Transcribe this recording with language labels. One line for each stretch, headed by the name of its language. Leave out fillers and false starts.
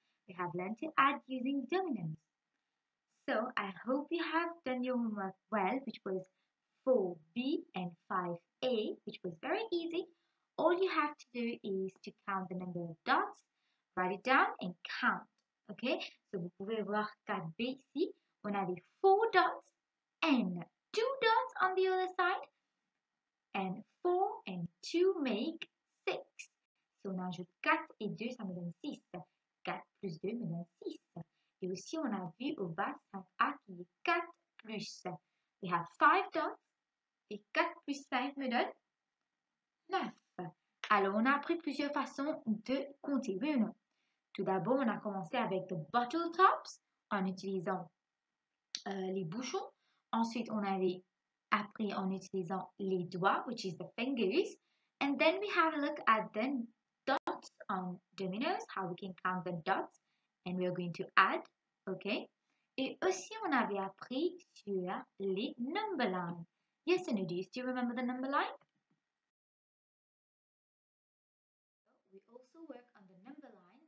English: We have learned to add using dominoes. So I hope you have done your homework well, which was 4B and 5A, which was very easy. All you have to do is to count the number of dots, write it down and count. Okay?
French: So vous pouvez voir 4B ici. On avait 4 dots and 2 dots on the other side. And 4 and 2 make 6. Si on ajoute 4 et 2, ça me donne 6. 4 plus 2 me donne 6. Et aussi, on a vu au bas 5A qui est 4 plus. We have 5 dots. Et 4 plus 5 me donne 9. Alors, on a appris plusieurs façons de compter, oui ou non? Tout d'abord, on a commencé avec the bottle tops en utilisant les bouchons. Ensuite, on avait appris en utilisant les doigts, which is the fingers.
English: And then we have a look at the dots on dominoes, how we can count the dots. And we are going to add, okay?
French: Et aussi, on avait appris sur les number lines.
English: Yes, and do you still remember the number line? We also work on the number line.